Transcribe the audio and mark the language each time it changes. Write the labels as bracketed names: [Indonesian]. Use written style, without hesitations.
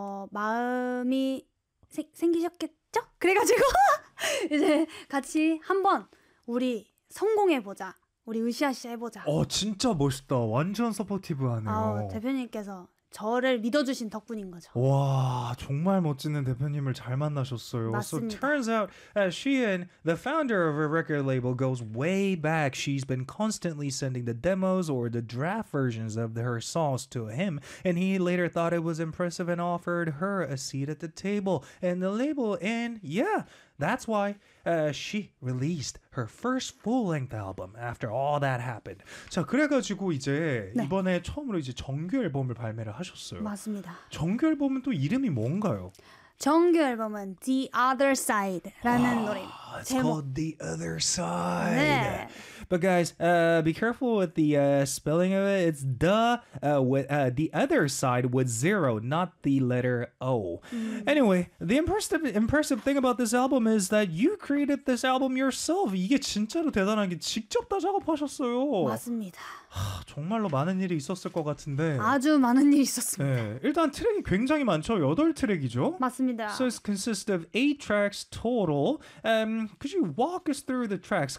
[Korean] 마음이 생기셨겠죠? 그래가지고 이제 같이 한번 우리 성공해보자. 우리 으쌰으쌰 해보자. 진짜 멋있다. 완전 서포티브하네요. 대표님께서 저를 믿어주신 덕분인 거죠. 와 정말 멋지는 대표님을 잘 만나셨어요. 맞습니다. [English] So turns out that she and the founder of her record label goes way back. She's been constantly sending the demos or the draft versions of her songs to him, and he later thought it was impressive and offered her a seat at the table and the label. And yeah, that's why she released her first full-length album after all that happened. [Korean] 자, 그래가지고 이제 네. 이번에 처음으로 이제 정규 앨범을 발매를 하셨어요. 맞습니다. 정규 앨범은 또 이름이 뭔가요? 정규 앨범은 The Other Side라는 노래. [English] It's 제목. called The Other Side. [Korean] 네. [English] But guys, be careful with the spelling of it. It's the with the other side with zero, not the letter O. Anyway, the impressive thing about this album is that you created this album yourself. [Korean] 이게 진짜로 대단한 게 직접 다 작업하셨어요. 맞습니다. 정말로 많은 일이 있었을 것 같은데. 아주 많은 일이 있었습니다. 네, 일단 트랙이 굉장히 많죠. 8 트랙이죠. 맞습니다. [English] So it consists of 8 tracks total. Could you walk us through the tracks?